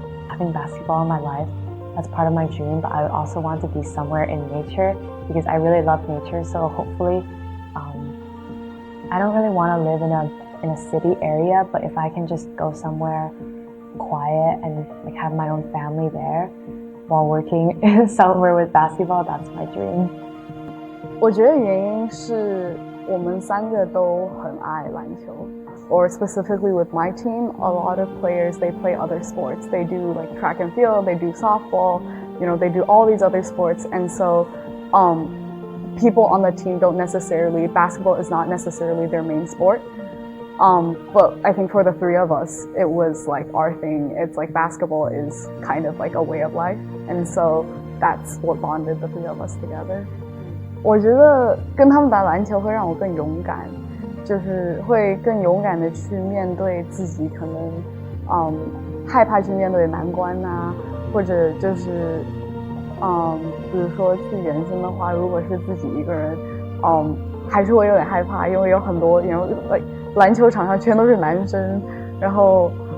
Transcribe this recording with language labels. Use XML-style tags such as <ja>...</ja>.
<en>Having basketball in my life, that's part of my dream, but I would also want to be somewhere in nature because I really love nature. So hopefully, I don't really want to live in a city area, but if I can just go somewhere quiet and like have my own family there while working somewhere with basketball, that's my dream.</en> <zh>我觉得原因是我们三个都很爱篮球。</zh> <en>Or specifically with my team, a lot of players, they play other sports. They do like track and field, they do softball, they do all these other sports. And so people on the team don't necessarily, basketball is not necessarily their main sport. But I think for the three of us, it was like our thing. It's like basketball is kind of like a way of life. And so that's what bonded the three of us together.</en> <zh>我觉得跟他们打篮球会让我更勇敢，就是会更勇敢的去面对自己可能害怕去面对难关啊，或者就是比如说去原生的话，如果是自己一个人还是会有点害怕，因为有很多篮球场上全都是男生，然后</zh>